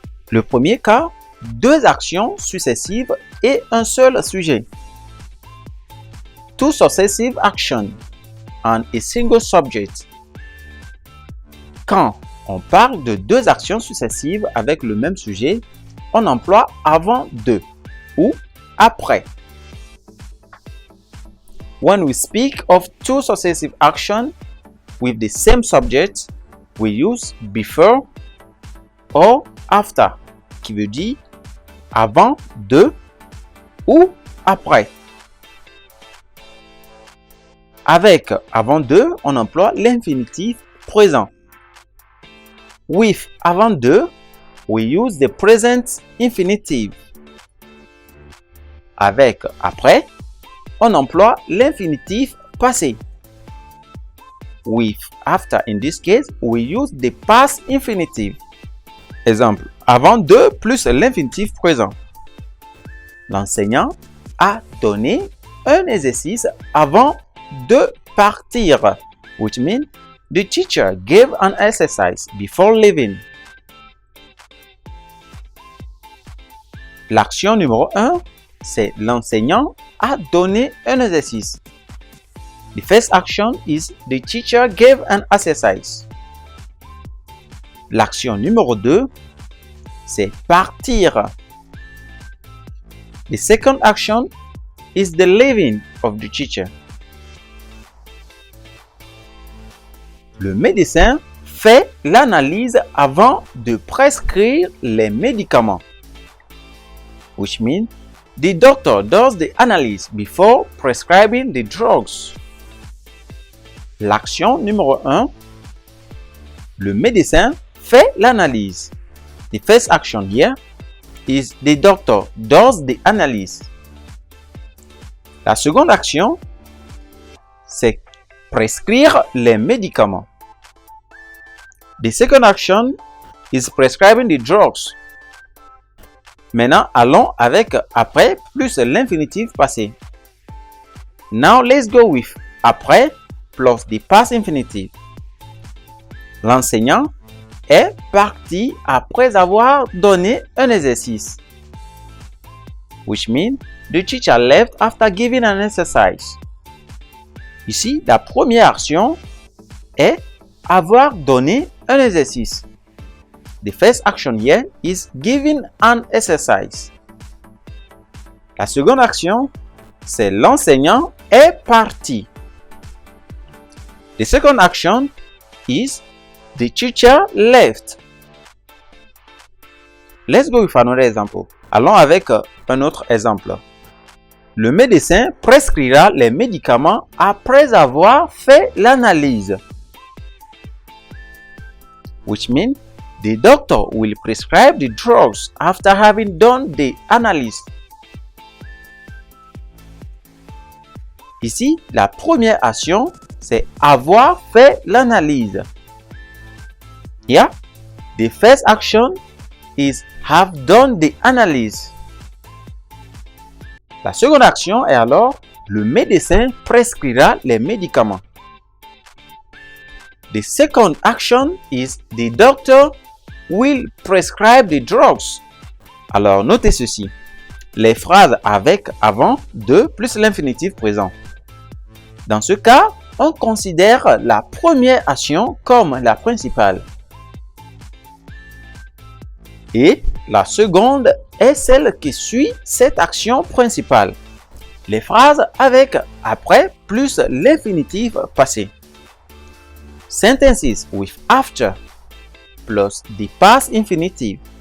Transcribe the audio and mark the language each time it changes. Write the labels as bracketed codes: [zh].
[fr] Le premier cas, deux actions successives et un seul sujet. [en] Two successive actions and a single subject. [fr] Quand on parle de deux actions successives avec le même sujet, on emploie avant de ou après. [en] When we speak of two successive actions with the same subject, we use before or after, [fr] qui veut dire avant de ou après. Avec avant de, on emploie l'infinitif présent. [en] With avant de, we use the present infinitive. [fr] Avec après, on emploie l'infinitif passé. [en] With after, in this case, we use the past infinitive. [fr] Exemple, avant de plus l'infinitif présent. L'enseignant a donné un exercice avant de partir, [en] which means the teacher gave an exercise before leaving. [fr] L'action numéro 1, c'est l'enseignant a donné un exercice. [en] The first action is the teacher gave an exercise. [fr] L'action numéro 2, c'est partir. [en] The second action is the leaving of the teacher. [fr] Le médecin fait l'analyse avant de prescrire les médicaments. [en] Which means the doctor does the analysis before prescribing the drugs. [fr] L'action numéro 1, le médecin fait l'analyse. [en] The first action here is the doctor does the analysis. [fr] La seconde action, c'est prescrire les médicaments. [en] The second action is prescribing the drugs. [fr] Maintenant, allons avec après plus l'infinitif passé. [en] Now, let's go with après plus the past infinitive. [fr] L'enseignant est parti après avoir donné un exercice. [en] Which means the teacher left after giving an exercise. [fr] Ici, la première action est avoir donné un exercice. [en] The first action here is giving an exercise. [fr] La seconde action, c'est l'enseignant est parti. [en] The second action is the teacher left. Let's go with another example. [fr] Allons avec un autre exemple. Le médecin prescrira les médicaments après avoir fait l'analyse. [en] Which means the doctor will prescribe the drugs after having done the analysis. [fr] Ici, la première action, c'est avoir fait l'analyse. [en] Yeah, the first action is have done the analysis. [fr] La seconde action est alors le médecin prescrira les médicaments. [en] The second action is the doctor will prescribe the drugs. [fr] Alors, notez ceci. Les phrases avec avant, de plus l'infinitif présent. Dans ce cas, on considère la première action comme la principale. Et la seconde est celle qui suit cette action principale. Les phrases avec après plus l'infinitif passé. [en] sentences with after plus the past infinitive.